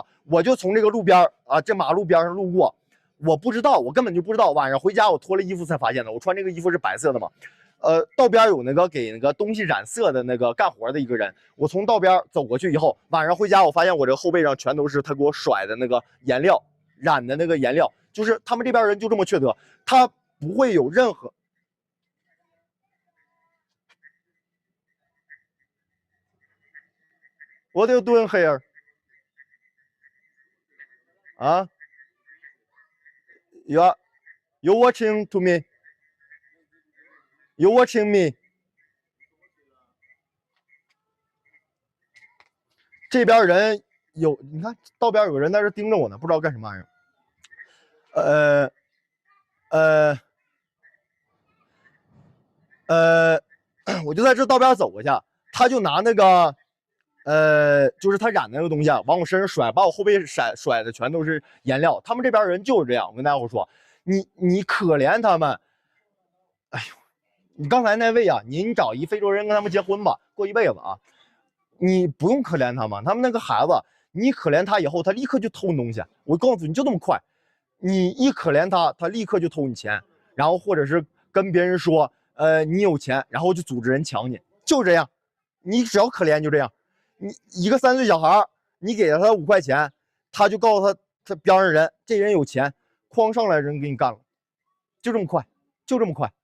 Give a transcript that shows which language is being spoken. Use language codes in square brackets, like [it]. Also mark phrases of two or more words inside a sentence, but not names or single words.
[zh] 我就從這個路邊啊，這馬路邊上路過。我不知道，我根本就不知道。晚上回家我脫了衣服才發現的。我穿這個衣服是白色的嘛， 道邊有那個給那個東西染色的那個幹活的一個人，我從道邊走過去以後，晚上回家我發現我這個後背上全都是他給我甩的那個顏料染的那個顏料，就是他們這邊人就這麼缺德，他不會有任何。 [en] What are you doing here? 啊 ？You watching to me? You watching me? [zh] 這邊人有，你看道邊有個人在這盯着我呢，不知道幹什麼玩意兒。我就在这道边走过去，他就拿那个。就是他染的那个东西啊，往我身上甩，把我后背甩的全都是颜料。他们这边人就是这样，我跟大家伙说，你可怜他们。哎呦，你刚才那位啊，您找一非洲人跟他們結婚吧，過一輩子啊，你不用可憐他們。他們那個孩子，你可憐他以後，他立刻就偷你東西。我告訴你，就這麼快，你一可憐他，他立刻就偷你錢，然後或者是跟別人說，你有錢，然後就組織人搶你，就這樣。你只要可憐就這樣。你一個3歲小孩，你給了他5塊錢，他就告訴他邊上人，這人有錢，哐上來人給你幹了，就這麼快，就這麼快。